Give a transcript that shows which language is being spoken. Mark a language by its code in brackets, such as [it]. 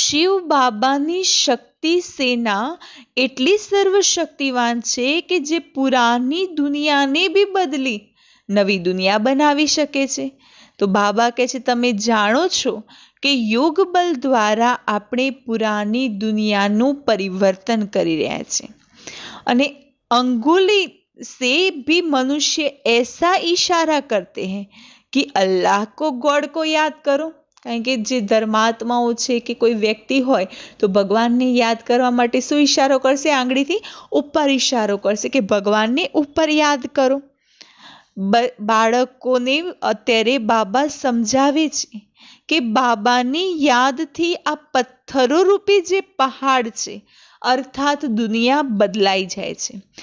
[gu] શિવ બાબાની શક્તિ સેના એટલી સર્વશક્તિવાન છે કે જે પુરાની દુનિયાને બી બદલી નવી દુનિયા બનાવી શકે છે. તો બાબા કહે છે તમે જાણો છો કે યોગ બલ દ્વારા આપણે પુરાની દુનિયાનું પરિવર્તન કરી રહ્યા છે. [hi] અને अंगुली से भी मनुष्य ऐसा इशारा करते हैं कि अल्लाह को गॉड को याद करो. [gu] કારણ કે જે ધર્માત્માઓ છે કે કોઈ વ્યક્તિ હોય તો ભગવાનને યાદ કરવા માટે શું ઈશારો કરશે? આંગળીથી ઉપર ઈશારો કરશે કે ભગવાનને ઉપર યાદ કરો. બાળકોને અત્યારે બાબા સમજાવે છે કે બાબાની યાદથી આ પથ્થરો રૂપી જે પહાડ છે અર્થાત દુનિયા બદલાઈ જાય છે.